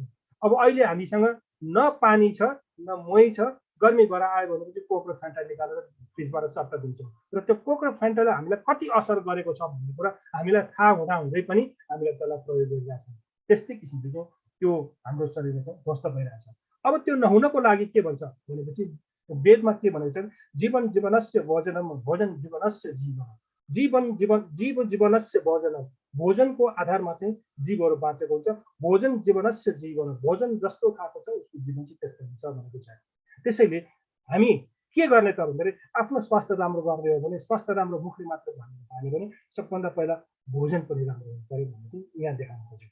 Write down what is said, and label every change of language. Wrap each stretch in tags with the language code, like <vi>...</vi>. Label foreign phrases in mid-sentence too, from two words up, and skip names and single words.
<ne>अब अहिले हामीसँग न पानी छ न मही छ, गर्मी भएर आयो भनेपछि कोक र फ्यान्टा निकालेर फ्रिजबाट सट्ट दिन्छौँ र त्यो कोक र फ्यान्टाले हामीलाई कति असर गरेको छ भन्ने कुरा हामीलाई थाहा हुँदै पनि हामीले त्यसलाई प्रयोग गरिरहेका छौँ। त्यस्तै किसिमले चाहिँ त्यो हाम्रो शरीरमा चाहिँ ध्वस्त भइरहेछ। अब त्यो नहुनको लागि के भन्छ भनेपछि वेदमा के भनेको छ,</ne> <sa>जीवन जीवनस्य भोजनम भोजन जीवनस्य जीवन, जीव जीवनस्य भोजनम,</sa> <ne>भोजनको आधारमा चाहिँ जीवहरू बाँचेको हुन्छ।</ne> <sa>भोजन जीवनस्य जीवन,</sa> <ne>भोजन जस्तो खाएको छ उसको जीवन चाहिँ त्यस्तो हुन्छ भनेको छ। त्यसैले हामी के गर्ने त भन्दाखेरि आफ्नो स्वास्थ्य राम्रो गर्ने हो भने, स्वास्थ्य राम्रो मुखले मात्र भन्यो भने सबभन्दा पहिला भोजन पनि राम्रो हुनु पर्यो भन्ने चाहिँ यहाँ देखाउनु खोज्यो।</ne>